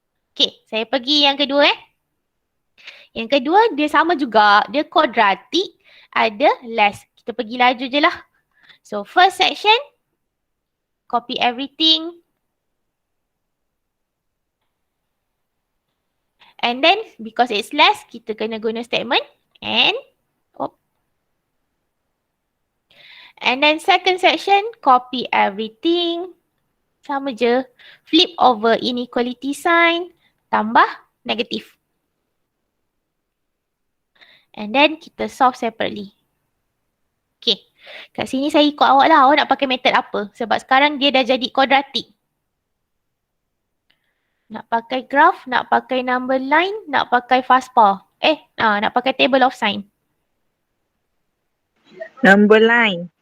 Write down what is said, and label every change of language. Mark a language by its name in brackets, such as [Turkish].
[Malay] Okay, saya pergi yang kedua Yang kedua dia sama juga. Dia kuadratik, ada less. Kita pergi laju je lah. [English] So first section, copy everything. And then because it's less, [Malay] kita kena guna [English] statement and. And then second section, copy everything. [Malay] Sama je. [English] Flip over inequality sign. [Malay] Tambah negatif. [English] And then kita solve separately. Okay. [Malay] Kat sini saya ikut awak lah. Awak nak pakai method apa? Sebab sekarang dia dah jadi kuadratik. Nak pakai graph, nak pakai number line, nak pakai fastpath. Nak pakai table of sign. [English] Number line.